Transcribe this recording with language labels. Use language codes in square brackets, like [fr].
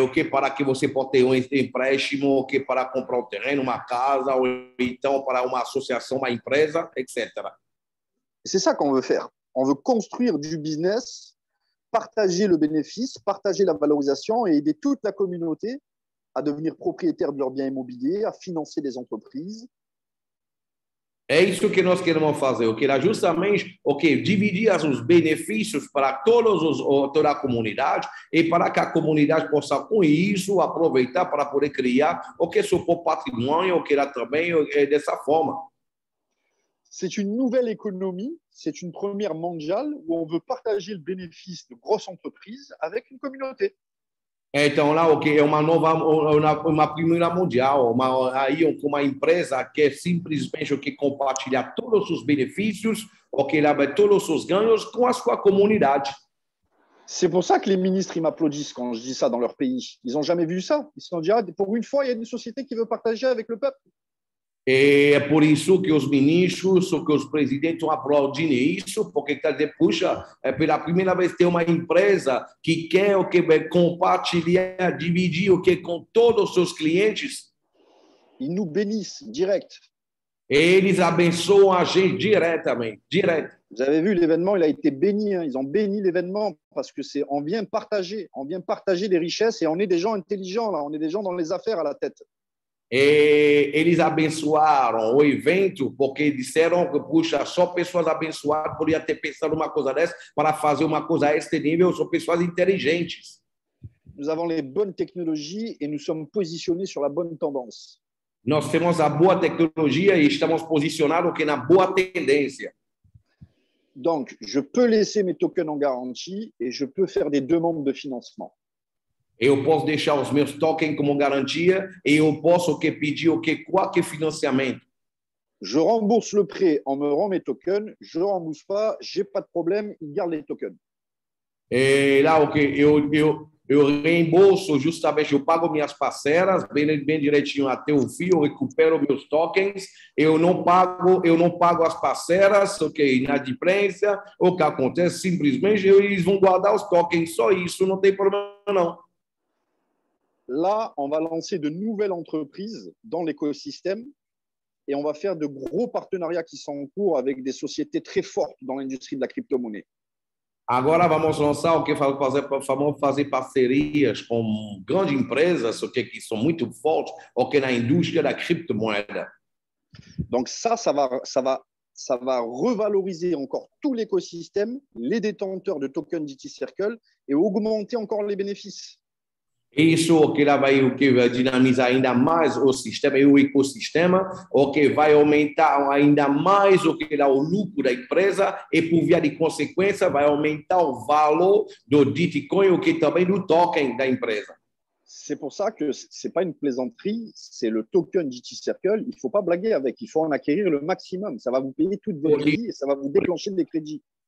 [pt] Para que você possa ter um empréstimo para comprar um terreno, uma casa, ou então para uma associação, uma empresa, etc. [fr] C'est ça qu'on veut faire. On veut construire du business, partager le bénéfice, partager la valorisation et aider toute la communauté à devenir propriétaire de leurs biens immobiliers, à financer des entreprises. [pt] É isso que nós queremos fazer, justamente dividir os benefícios para toda a comunidade e para que a comunidade possa, com isso, aproveitar para poder criar seu patrimônio, também dessa forma. [fr] C'est une nouvelle économie, c'est une première mondiale où on veut partager le bénéfice de grosses entreprises avec une communauté. [pt] Então, lá é uma primeira mundial, uma empresa que é simplesmente compartilhar todos os benefícios, todos os ganhos com a sua comunidade. [fr] C'est pour ça que les ministres ils m'applaudissent quand je dis ça dans leur pays. Ils n'ont jamais vu ça. Ils se sont dit, ah, pour une fois, il y a une société qui veut partager avec le peuple. [pt] É por isso que os ministros, que os presidentes estão aplaudindo isso, porque quer dizer, puxa, pela primeira vez tem uma empresa que quer compartilhar, dividir com todos os seus clientes. [fr] Ils nous bénissent direct. [pt] Eles abençoam a gente diretamente, direto. [fr] Vous avez vu, l'événement, il a été béni. Hein. Ils ont béni l'événement parce que on vient partager des richesses et on est des gens intelligents là, on est des gens dans les affaires à la tête. [pt] E eles abençoaram o evento porque disseram que, puxa, só pessoas abençoadas poderiam ter pensado uma coisa dessa para fazer uma coisa a este nível, são pessoas inteligentes. [fr] Nous avons les bonnes technologies et nous sommes positionnés sur la bonne tendance. [pt] Nós temos a boa tecnologia e estamos posicionados na boa tendência. [fr] Donc, je peux laisser mes tokens en garantie et je peux faire des demandes de financement. [pt] Eu posso deixar os meus tokens como garantia e eu posso pedir qualquer financiamento. [fr] Je rembourse le prêt, on me rend mes tokens. Je ne rembourse pas, j'ai pas de problème, ils gardent les tokens. [pt] E lá eu reembolso justamente, eu pago minhas parcelas bem direitinho até o fim, eu recupero meus tokens, eu não pago as parcelas, inadimplência, o que acontece simplesmente eles vão guardar os tokens, só isso, não tem problema não. [fr] Là, on va lancer de nouvelles entreprises dans l'écosystème et on va faire de gros partenariats qui sont en cours avec des sociétés très fortes dans l'industrie de la crypto-monnaie. [pt] Agora vamos lançar fazer parcerias com grandes empresas que são muito fortes na indústria da criptomoeda. [fr] Donc ça va revaloriser encore tout l'écosystème, les détenteurs de tokens DT Circle et augmenter encore les bénéfices. [pt] Isso vai dinamizar ainda mais o sistema e o ecossistema, vai aumentar ainda mais o lucro da empresa e, por via de consequência, vai aumentar o valor do Bitcoin e também do token da empresa. [fr] C'est pour ça que ce n'est pas une plaisanterie, c'est le token DT Circle. Il ne faut pas blaguer avec, il faut en acquérir le maximum. Ça va vous payer toute votre vie et ça va vous déclencher des crédits.